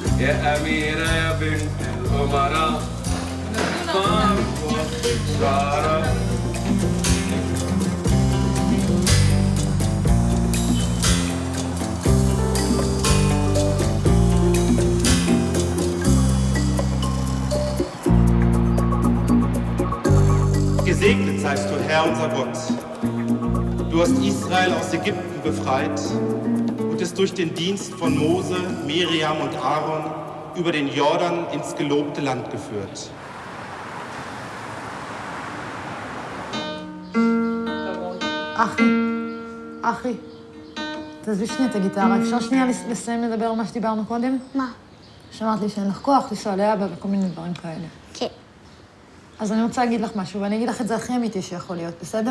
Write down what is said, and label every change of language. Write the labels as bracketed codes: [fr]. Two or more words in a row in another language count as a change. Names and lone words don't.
[ar] يا أميرة يا بنت الأمراء طارق وشعرة. [de] Gesegnet seist du, Herr unser Gott. Du hast Israel aus Ägypten befreit und es durch den Dienst von Mose, Miriam und Aaron über den Jordan ins gelobte Land geführt. [he] אחי, תעזבי שנייה את הגיטרה. אפשר שנייה לסיים לדבר על מה שדיברנו קודם? מה? שמעת לי שאין לך כוח לנסוע לאבא וכל מיני דברים כאלה. כן. אז אני רוצה להגיד לך משהו, ואני אגיד לך את זה הכי אמיתי שיכול להיות, בסדר?